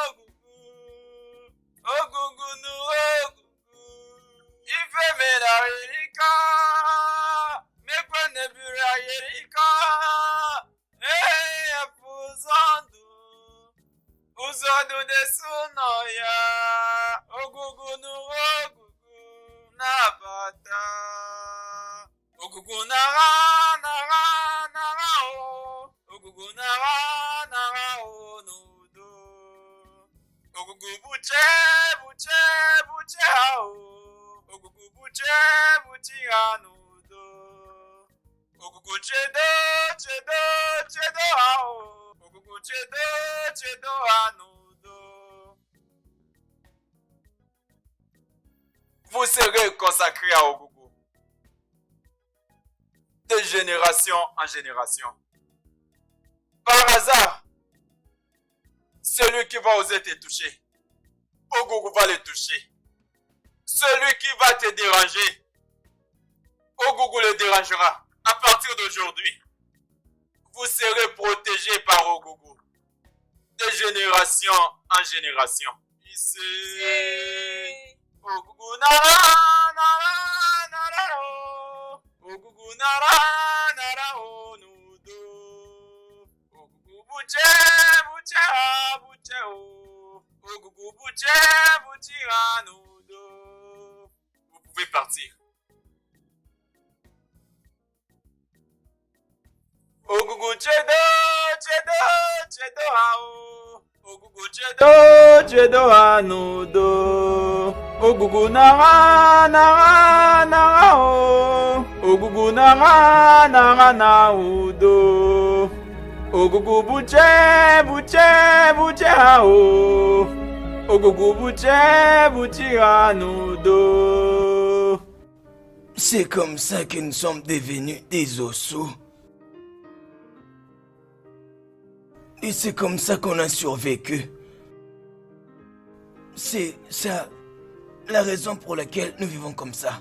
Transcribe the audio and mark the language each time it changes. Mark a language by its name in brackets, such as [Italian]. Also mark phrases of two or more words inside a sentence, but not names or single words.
[French] Ogugunuru Ifemera yerika Mekwenebura yerika Apuzandu Uzandu desunoya Ogugunu nabata Ogugu nara nara nara o Ogugu nara nara o nudo Ogugu buche buche buche o Ogugu buche buche a nudo Ogugu chedo chedo chedo a o Ogugu chedo chedo a nudo. Vous serez consacrés à Ogugu. De génération en génération. Par hasard, celui qui va oser te toucher, Ogugu va le toucher. Celui qui va te déranger, Ogugu le dérangera. À partir d'aujourd'hui, vous serez protégés par Ogugu. De génération en génération. Ici. Ogugu nara nara nara o Ogugu nara nara o nudo Ogugu buche buche a buche o Ogugu buche buche a nudo. Vous pouvez partir. Ogugu chedo chedo chedo a o Ogugu chedo chedo a nudo Ogugu nara nara nara o Ogugu nara nara na udo Ogugu buche buche buche a o Ogugu buche buche a nudo. c'est comme ça que nous sommes devenus des ossous. Et c'est comme ça qu'on a survécu. C'est ça la raison pour laquelle nous vivons comme ça.